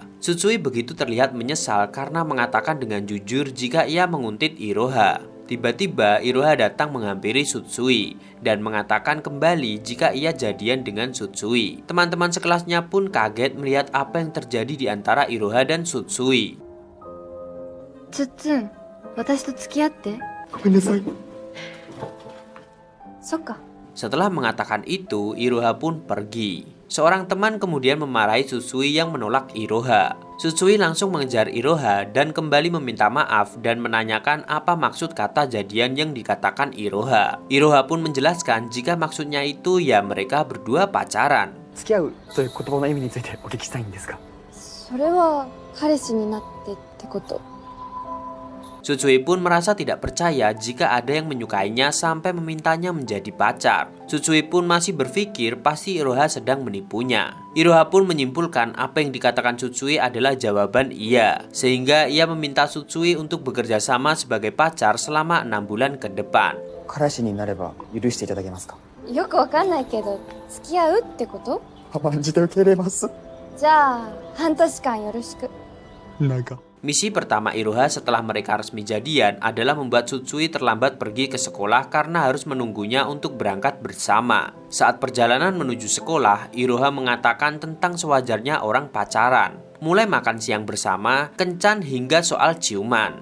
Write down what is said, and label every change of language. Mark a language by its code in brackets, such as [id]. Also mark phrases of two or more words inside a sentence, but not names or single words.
[id] Tsutsui begitu terlihat menyesal karena mengatakan dengan jujur jika ia menguntit Iroha. Tiba-tiba Iroha datang menghampiri Tsutsui dan mengatakan kembali jika ia jadian dengan Tsutsui. Teman-teman sekelasnya pun kaget melihat apa yang terjadi di antara Iroha dan Tsutsui. [ja] Tsutsun, watashi to tsukiatte. ごめんなさい。そっか。 [id] Setelah mengatakan itu, Iroha pun pergi. Seorang teman kemudian memarahi Tsutsui yang menolak Iroha. Tsutsui langsung mengejar Iroha dan kembali meminta maaf dan menanyakan apa maksud kata jadian yang dikatakan Iroha. Iroha pun menjelaskan jika maksudnya itu ya mereka berdua pacaran. [ja] 付き合うという言葉の意味についてお聞きしたいんですが。それは彼氏になってってこと。 [id] Tsutsui pun merasa tidak percaya jika ada yang menyukainya sampai memintanya menjadi pacar. Tsutsui pun masih berpikir pasti Iroha sedang menipunya. Iroha pun menyimpulkan apa yang dikatakan Tsutsui adalah jawaban iya, sehingga ia meminta Tsutsui untuk bekerja sama sebagai pacar selama 6 bulan ke depan. [ja] 彼氏になれば許していただけますか。よくわかんないけど、付き合うってこと？甘んじて受け入れます。じゃあ、半年間よろしく。長。 [id] Misi pertama Iroha setelah mereka resmi jadian adalah membuat Tsutsui terlambat pergi ke sekolah karena harus menunggunya untuk berangkat bersama. Saat perjalanan menuju sekolah, Iroha mengatakan tentang sewajarnya orang pacaran. Mulai makan siang bersama, kencan hingga soal ciuman.